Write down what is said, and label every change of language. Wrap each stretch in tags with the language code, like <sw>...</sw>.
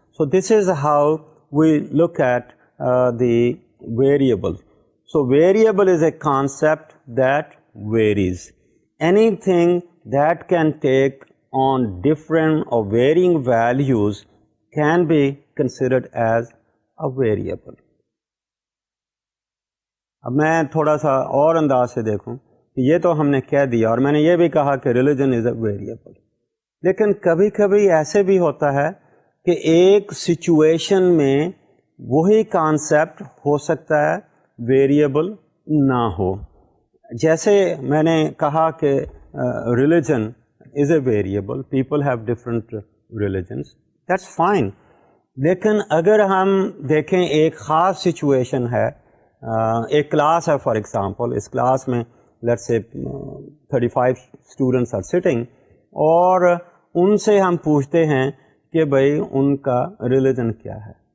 <en>So this is how we look at the variables. So variable is a concept that varies. Anything that can take on different or varying values can be considered as a variable.</en> <ur>اب میں تھوڑا سا اور انداز سے دیکھوں کہ یہ تو ہم نے کہہ دیا, اور میں نے یہ بھی کہا کہ</ur> <en>Religion is a variable.</en> <ur>لیکن کبھی کبھی ایسے بھی ہوتا ہے کہ ایک سچویشن میں وہی کانسیپٹ ہو سکتا ہے ویریبل نہ ہو. جیسے میں نے کہا کہ</ur> <en>Religion is a variable, people have different religions, that's fine.</en> <ur>لیکن اگر ہم دیکھیں ایک خاص سچویشن ہے, ایک کلاس ہے فار ایگزامپل, اس کلاس میں</ur> <en>let's say 35 students are sitting,</en> <ur>اور ان سے ہم پوچھتے ہیں کہ بھائی ان کا ریلیجن کیا ہے.</ur>